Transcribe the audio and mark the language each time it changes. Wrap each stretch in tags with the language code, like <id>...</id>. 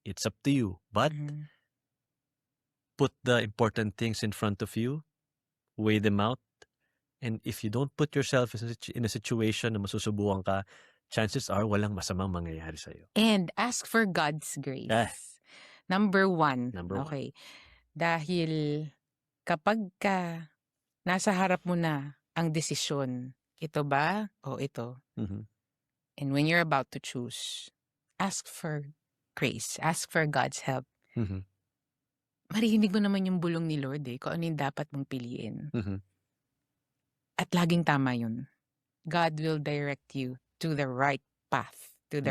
<en>It's up to you. But Mhm. put the important things in front of you, weigh them out, and if you don't put yourself in a situation</en> <tl>na masusubukan ka,</tl> <en>chances are</en> <tl>walang masamang mangyayari sa'yo.</tl> <en>And ask for God's grace. Number one. Number one. Okay.</en> <tl>Dahil kapag ka nasa harap mo na ang desisyon, ito ba o ito? Mhm.</tl> <en>And when you're about to choose, ask for grace. Ask for God's help. Mhm.</en> <tl>Marinig mo naman yung bulong ni Lord eh, kung ano yung dapat mong piliin. Mhm. At laging tama yun.</tl> <en>God will direct you to the right path, to the</en>